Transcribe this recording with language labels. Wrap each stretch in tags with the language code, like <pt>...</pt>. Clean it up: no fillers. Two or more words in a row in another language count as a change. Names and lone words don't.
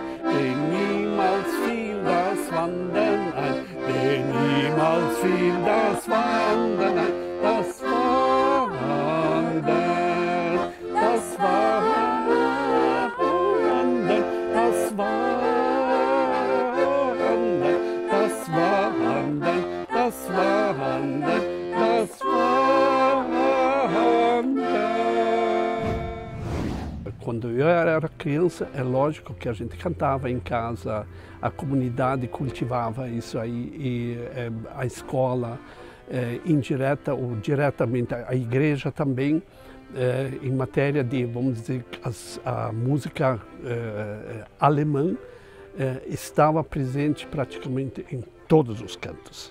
<de>den niemals fiel das Wandern ein, den niemals fiel das Wandern ein, das Wandern, das Wandern, das Wandern, das Wandern, das Wandern, das Wandern.</de> <pt>Quando eu era criança, é lógico que a gente cantava em casa, a comunidade cultivava isso aí, e a escola, indireta ou diretamente, a igreja também, em matéria de, vamos dizer, a música alemã estava presente praticamente em todos os cantos.</pt>